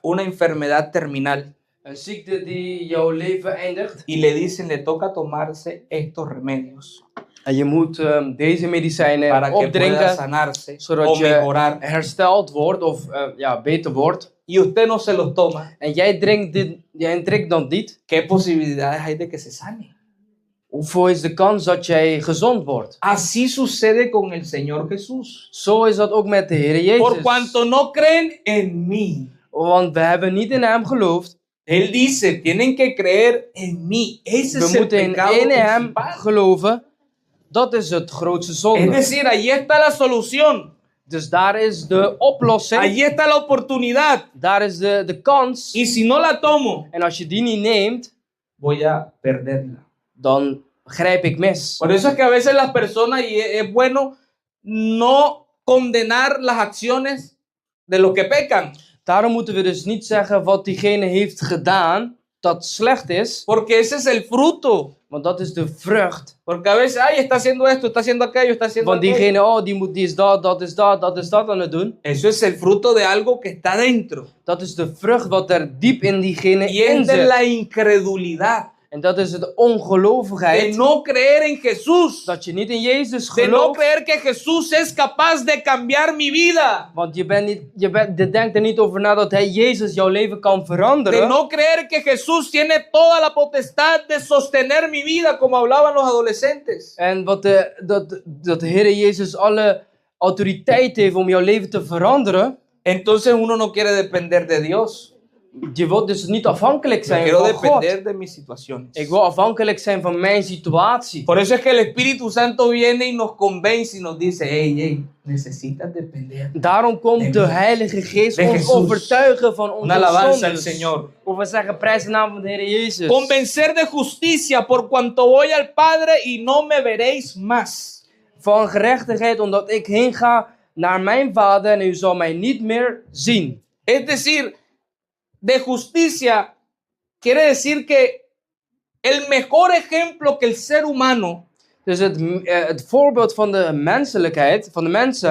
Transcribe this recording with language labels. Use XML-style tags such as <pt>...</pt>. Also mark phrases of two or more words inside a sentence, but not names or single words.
<es>una enfermedad terminal</es> <nl>een ziekte die jouw leven eindigt,</nl> <es>y le dicen le toca tomarse estos remedios</es> <nl>en je moet deze medicijnen</nl> <es>para que pueda</es> <nl>opdrinken,</nl> <es>sanarse</es> <nl>zodat</nl> <es>o</es> <nl>je</nl> <es>mejorar</es> <nl>hersteld wordt of beter wordt,</nl> <es>y usted no se los toma,</es> <nl>en jij drinkt dat niet,</nl> <es>¿qué posibilidades hay de que se sane?</es> <nl>hoeveel is de kans dat jij gezond wordt?</nl> <es>Así sucede con el Señor Jesús.</es> <nl>Zo is dat ook met de Heer</nl> <es>Por</es> <nl>Jezus.</nl> <es>cuanto no creen en mí.</es> <nl>Want we hebben niet in hem geloofd.</nl> <es>Él dice, tienen que creer en mí. Ese es</es> <nl>We</nl> <es>el</es> <nl>moeten</nl> <es>pecado</es> <nl>in hem</nl> <es>principal.</es> <nl>geloven. Dat is het grootste</nl> <es>Es</es> <nl>zonde.</nl> <es>decir, ahí está la solución.</es> <nl>Dus daar is de oplossing.</nl> <es>Ahí está la oportunidad.</es> <nl>Daar is de kans.</nl> <es>Y si no la tomo,</es> <nl>En als je die niet neemt,</nl> <es>voy a perderla.</es> <nl>dan grijp ik mis.</nl> <es>Por eso es que a veces las personas, y es bueno no condenar las acciones de los que pecan.</es> <nl>Daarom moeten we dus niet zeggen wat diegene heeft gedaan dat slecht is.</nl> <es>Porque ese es el fruto.</es> <nl>Want dat is de vrucht.</nl> <es>Porque a veces, ay, está haciendo esto, está haciendo aquello, está haciendo</es> <nl>Van</nl> <es>aquello.</es> <nl>diegene, oh, die is dat is dat aan het doen.</nl> <es>Eso es el fruto de algo que está dentro.</es> <nl>Dat is de vrucht wat er diep in diegene</nl> <es>Y es</es> <nl>in de zit.</nl> <es>la incredulidad.</es> <nl>En dat is de</nl> <es>De</es> <nl>ongelovigheid.</nl> <es>no creer en Jesús.</es> <nl>Dat je niet in Jezus</nl> <es>De no</es> <nl>gelooft.</nl> <es>creer que Jesús es capaz de cambiar mi vida.</es> <nl>Want je denkt er niet over na dat hij Jezus jouw leven kan</nl> <es>De</es> <nl>veranderen.</nl> <es>no creer que Jesús tiene toda la potestad de sostener mi vida, como hablaban los adolescentes.</es> <nl>En dat de Heer Jezus alle autoriteit heeft om jouw leven te veranderen.</nl> <es>Entonces uno no quiere depender de Dios.</es> <nl>Je wilt dus niet afhankelijk</nl> <es>Yo</es> <nl>zijn</nl> <es>quiero</es> <nl>van God.</nl> <es>depender de mis situaciones.</es> <nl>Ik wil afhankelijk zijn van mijn situatie.</nl> <es>Por eso es que el Espíritu Santo viene y nos convence y nos dice, hey, necesitas depender.</es> <nl>Daarom komt de Heilige Geest</nl> <es>De</es> <nl>ons</nl> <es>Jesús.</es> <nl>overtuigen van</nl> <es>Una</es> <nl>onze</nl> <es>alabanza al</es> <nl>zondes.</nl> <es>Señor.</es> <nl>Of we zeggen prijs de naam van de Heer Jezus.</nl> <es>Convencer de justicia por cuanto voy al Padre y no me veréis más.</es> <nl>Van gerechtigheid omdat ik heen ga naar mijn Vader en u zal mij niet meer zien.</nl> <es>Es decir, de justicia quiere decir que el mejor ejemplo que el ser humano</es> <nl>Dus het voorbeeld van de menselijkheid, van de mensen,</nl>